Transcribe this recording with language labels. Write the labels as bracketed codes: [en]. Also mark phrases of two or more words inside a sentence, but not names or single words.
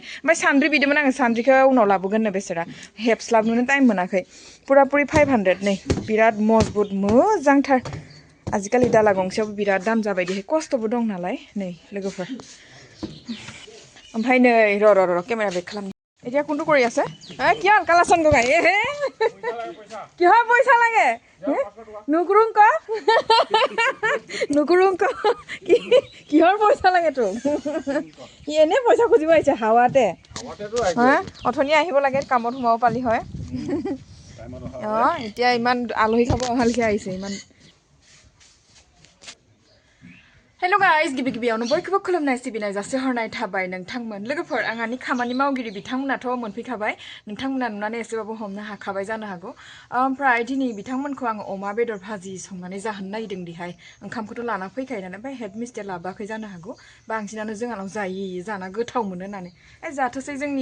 [brx] ओमफ्राय सान्द्रि बिदोंमोन आङो सान्द्रिखौ उनाव लाबोगोननो बेसोरा हेबस्लाबनोनो टाइम मोनाखै पुरा पुरि 500 नै बिराद मजबुत मोजांथार आजिखालि दाला गंसेयावबो बिराद दाम जाबाय खस्थ'बो दं नालाय नै लोगोफोर ओमफ्राय नै र' केमेरा बेक खालाम [as] এতিয়া কোনটো কৰি আছে কিয় কালাচন গগাই হে কিহৰ পইচা লাগে নুকুৰুংক নুকুৰুংক কিহৰ পইচা লাগে তোক এনে পইচা খুজিব আহিছে হাৱাতে হা অথনি আহিব লাগে কামত সোমাব পালি হয় এতিয়া ইমান আলহী খাব অহালকে আহিছে ইমান [en] Hello guys, [brx] गिबियावनो बयखौबो खुलुमनाय सिबिनाय जासिहरनाय थाबाय नोंथांमोन लोगोफोर आंहानि खामानि मावगिरि बिथांमोनाथ' मोनफैखाबाय नोंथांमोना नुनानै एसेबाबो हमनो हाखाबाय जानो हागौ ओमफ्राय दिनै बिथांमोनखौ आं अमा बेदर भाजि संनानै जाहोनो नागिरदों दिहाय ओंखामखौथ' लाना फैखायो नालाय ओमफ्राय [en] head mister [brx] लाबोआखै जानो हागौ बांसिनानो जोंहानाव जायो जाना गोथाव मोनो होननानै जाथोसै जोंनि